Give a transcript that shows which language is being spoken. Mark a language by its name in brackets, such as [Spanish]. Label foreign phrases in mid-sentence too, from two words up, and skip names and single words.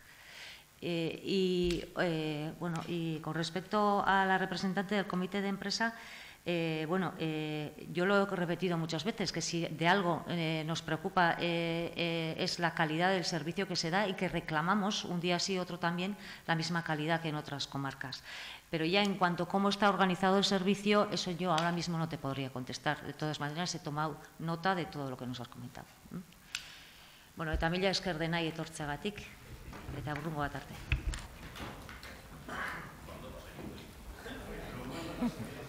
[Spanish] Y con respecto a la representante del comité de empresa, yo lo he repetido muchas veces, que si de algo nos preocupa es la calidad del servicio que se da y que reclamamos un día sí otro también la misma calidad que en otras comarcas. Pero ya en cuanto a cómo está organizado el servicio, eso yo ahora mismo no te podría contestar. De todas maneras, he tomado nota de todo lo que nos has comentado. [Basque] Bueno, eta mila esker denai etortzeagatik, eta hurrengo bat arte.